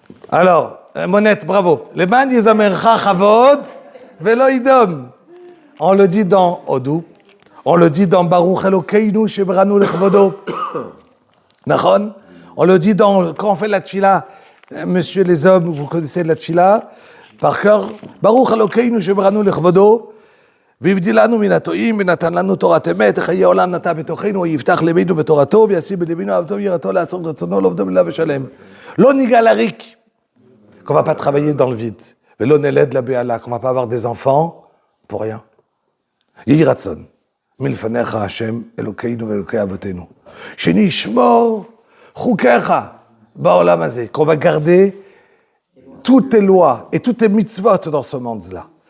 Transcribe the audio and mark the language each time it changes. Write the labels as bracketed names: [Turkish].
[French] Alors, Monette, bravo. Les [Hebrew] ma'an yezamercha kavod velo idom. [French] On le dit dans Odou. On le dit dans [Hebrew] Baruch Elokeinu shebranu lechvodo. [French] Nachon. On le dit quand on fait la tfila, monsieur les hommes, vous connaissez la tfila par cœur. [Hebrew] Baruch Elokeinu shebranu lechvodo. והבדיל לנו מן הטועים ונתן לנו תורת אמת, חיי העולם נטע בתוכנו, ויפתח ליבנו בתורתו, וישים בליבנו אהבתו ויראתו לעשות רצונו, לעובדו בלב ושלם. לא ניגע לריק, [French] qu'on va pas travailler dans le vide, [Hebrew] ולא נלד לבהלה, [French] qu'on va pas avoir des enfants, pour rien. [Hebrew] יהי רצון, מלפניך השם אלוקינו ואלוקי אבותינו, שנשמור חוקיך בעולם הזה, [French] qu'on va garder toutes tes lois et toutes tes mitzvot dans ce monde-là.